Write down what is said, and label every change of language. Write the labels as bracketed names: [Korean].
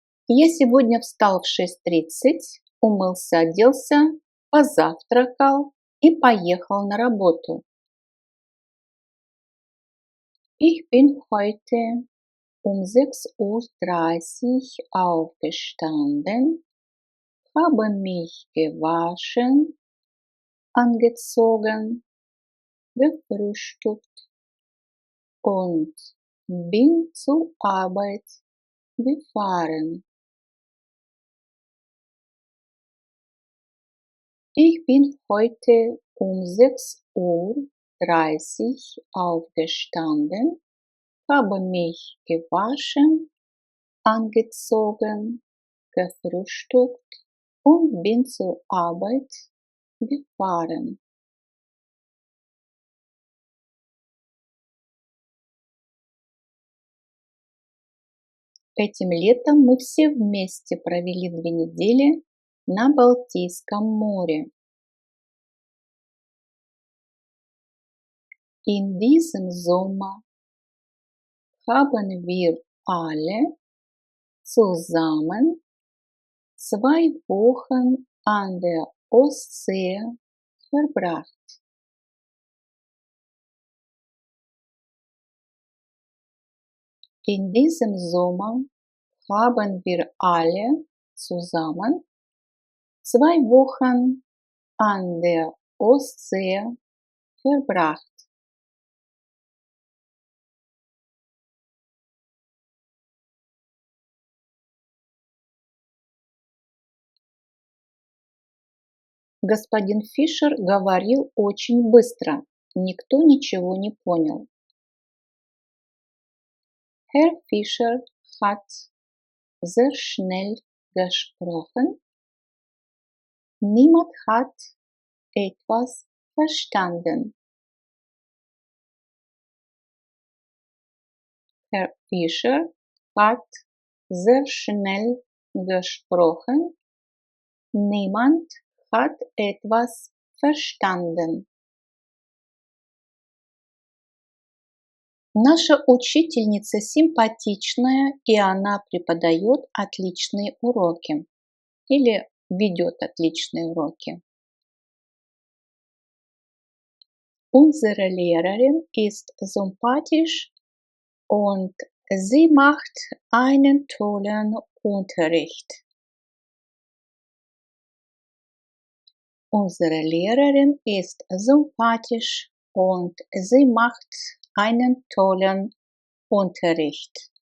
[Russian] Я сегодня встал в 6:30, умылся, оделся, позавтракал и поехал на работу. [German] Ich bin heute um 6:30 Uhr aufgestanden, habe mich gewaschen, angezogen, gefrühstückt und bin zur Arbeit gefahren. Ich bin heute um 6:30 Uhr aufgestanden, habe mich gewaschen, angezogen, gefrühstückt und bin zur Arbeit gefahren. [Russian] Этим летом мы все вместе провели 2 недели на Балтийском море. [German] In diesem Sommer haben wir alle zusammen 2 Wochen an der Ostsee verbracht. In diesem Sommer haben wir alle zusammen 2 Wochen an der Ostsee verbracht. [Russian] Господин Фишер говорил очень быстро. Никто ничего не понял. [German] Herr Fischer hat sehr schnell gesprochen. Niemand hat etwas verstanden. Herr Fischer hat sehr schnell gesprochen. Niemand hat etwas verstanden. [Russian] Наша учительница симпатичная, и она преподает отличные уроки или ведет отличные уроки. [German] Unsere Lehrerin ist sympathisch und sie macht einen tollen Unterricht. Unsere Lehrerin ist sympathisch und sie macht einen tollen Unterricht.